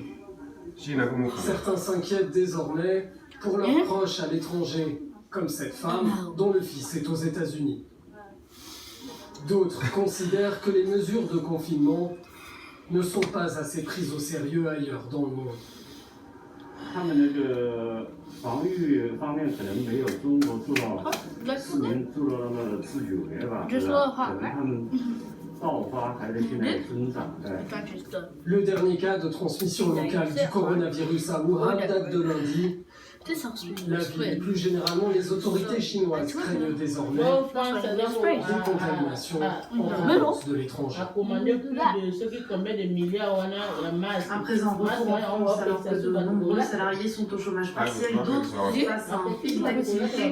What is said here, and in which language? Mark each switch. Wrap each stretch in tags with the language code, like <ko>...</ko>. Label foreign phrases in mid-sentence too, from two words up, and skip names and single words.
<fr>Certains s'inquiètent désormais pour leurs proches à l'étranger, comme cette femme dont le fils est aux États-Unis. D'autres considèrent que les mesures de confinement ne sont pas assez prises au sérieux ailleurs dans le monde.</fr> <zh>他们那个防御方面可能没有中国做到4年做到那么自由的吧，可能他们爆发还在现在增长。</zh> <fr>Le dernier cas de transmission locale du coronavirus à Wuhan date de lundi. La ville et plus généralement les autorités chinoises craignent désormais une contamination en provenance de l'étranger. À présent, retour en France, alors que de nombreux salariés sont au chômage partiel, d'autres face à un pic d'activité.</fr>